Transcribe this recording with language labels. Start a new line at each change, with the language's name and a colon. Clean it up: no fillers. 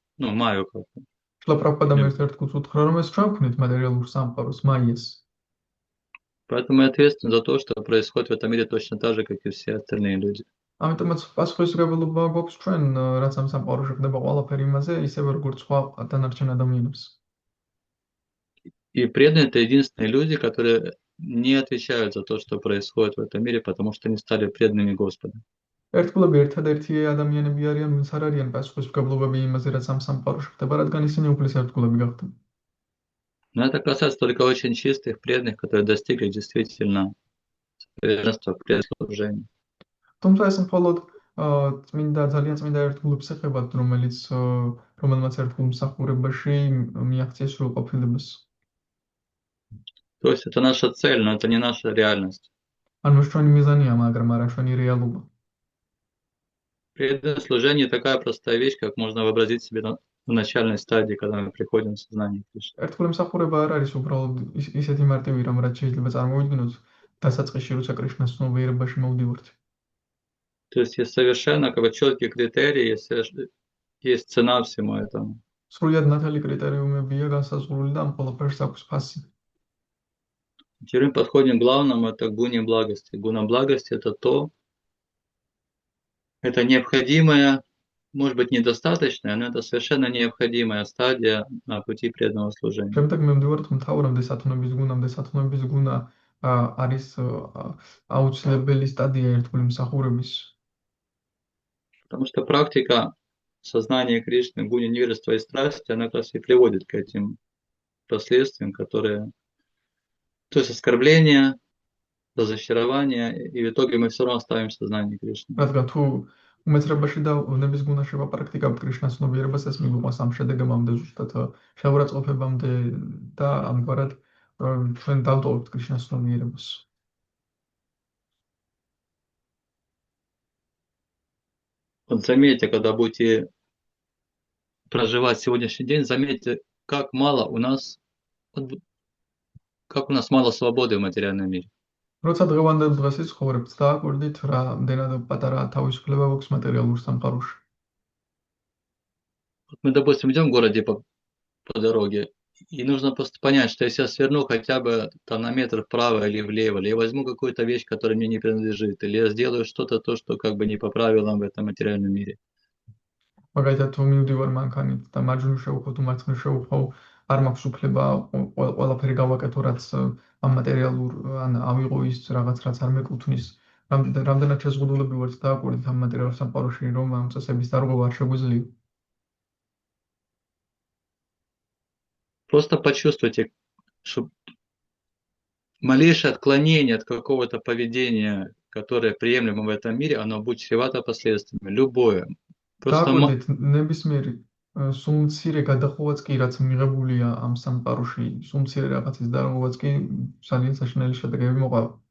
Russian: Ну, Майю как-то.
Georgian: შლა პრაბჰადამ ერთ-ერთ გულს უთხრა, რომ ეს ჩვენ ვქნით მატერიალურ სამყაროს, მაიას.
Russian: Поэтому мы ответственны за то, что происходит в этом мире точно так же, как и все остальные люди.
Georgian: ამიტომაც პასუხისმგებლობა გვაქვს ჩვენ, რაც ამ სამყაროში ხდება ყველაფერი იმაზე, ისევე როგორც სხვა დანარჩენ ადამიანებს.
Russian: И преданные — это единственные люди, которые не отвечают за то, что происходит в этом мире, потому что они стали преданными Господа.
Georgian: ერთგულები ერთადერთი ადამიანები არიან, ვინც არ არიან პასუხისმგებლობები имазе, რაც ამ სამყაროში ხდება, რადგან ისინი უფლის ერთგულები გახდნენ.
Russian: Но это касается только очень чистых преданных, которые достигли действительно совершенства в преданном.
Georgian: თუმცა ეს მხოლოდ წმინდა ძალიან წმინდა ერთგულებს ეხებათ, რომელმაც ერთგულ მსახურებაში მიაღწიეს სრულყოფილებას.
Russian: То есть это наша цель, но это не наша реальность.
Georgian: ანუ ეს ჩვენი მიზანია, მაგრამ არა ჩვენი რეალობა.
Russian: Преданное служение такая простая вещь, как можно вообразить себе в начальной стадии, когда мы приходим в сознание Кришны.
Georgian: ერთგული მსახურება არ არის უბრალოდ ისეთი მარტივი რამ, რაც შეიძლება წარმოვიდგინოთ დასაწყისში, როცა კრიშნას ცნობიერებაში მოვდივართ.
Russian: То есть есть совершенно четкие критерии, есть цена всему этому.
Georgian: სრულად ნათელი კრიტერიუმებია განსაზღვრული და ამ ყველაფერს აქვს ფასი.
Russian: Теперь мы подходим к главному, это гуне благости. Гуна благости — это необходимая, может быть, недостаточная, но это совершенно необходимая стадия на пути преданного служения.
Georgian: შემდეგ მე მივდივართ მთავრამდე სათნოების გუნამდე. სათნოების გუნა არის აუცილებელი სტადია ერთგული მსახურების.
Russian: Потому что практика сознания Кришны, гуни, невежества и страсти, она как раз и приводит к этим последствиям, которые... То есть оскорбление, разочарование, и в итоге мы все равно ставим сознание Кришны.
Georgian: რადგან თუ უმეცრებაში და ნების გუნაში ვაპრაქტიკავთ კრიშნას ცნობიერებას, ეს მიგვიყვანს ამ შედეგებამდე, ზუსტად შეურაცხყოფებამდე და ამგვარად ჩვენ დავტოვებთ კრიშნას ცნობიერებას.
Russian: Вот заметьте, когда будете проживать сегодняшний день, заметьте, как у нас мало свободы в материальном мире.
Georgian: როცა დღევანდელ დღეს იცხოვრებთ, დააკვირდით რამდენად პატარა თავისუფლება გვაქვს მატერიალურ სამყაროში.
Russian: Вот мы, допустим, идем в городе по дороге, и нужно просто понять, что если я сверну хотя бы там на метр вправо или влево, или я возьму какую-то вещь, которая мне не принадлежит, или я сделаю что-то, что как бы не по правилам в этом материальном мире.
Georgian: მაგალითად, თუ მივდივარ მანქანით და მარჯვნივ შევუხო თუ მარცხნივ შევუხო, არ მაქვს უფლება ყველაფერი გავაკეთო, რაც ამ მატერიალურ ან ავიღო ის რაღაც, რაც არ მეკუთვნის. რამდენად შეზღუდულები ვართ დააკვირდით ამ მატერიალურ სამყაროში, რომ ამ წესების დარღვევა არ შეგვიძლია.
Russian: Просто почувствуйте, что малейшее отклонение от какого-то поведения, которое приемлемо в этом мире, оно будет чревато последствиями. Любое.
Georgian: დააკვირდით ნებისმიერი სულ მცირე გადახოვაც კი, რაც მიღებულია ამ სამყაროში, სულ მცირე რაღაცის დარღვევაც კი ძალიან საშინელი შედეგები მოყვა.